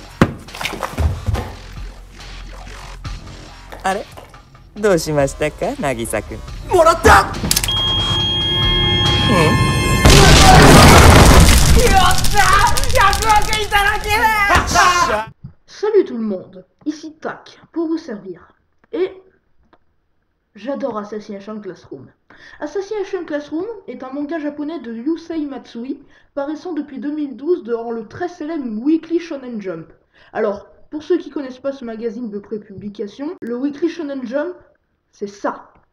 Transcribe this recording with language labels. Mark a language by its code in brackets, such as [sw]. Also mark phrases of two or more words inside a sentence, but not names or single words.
[ja] あれ、どうしましたか、渚くん。もらった。やった !100 億いただけだ。 [fr] Salut tout le monde, ici Tac, pour vous servir. Et j'adore Assassination Classroom. Assassination Classroom est un manga japonais de Yusei Matsui, paraissant depuis 2012 dans le très célèbre Weekly Shonen Jump. Alors, pour ceux qui connaissent pas ce magazine de prépublication, le Weekly Shonen Jump, c'est ça.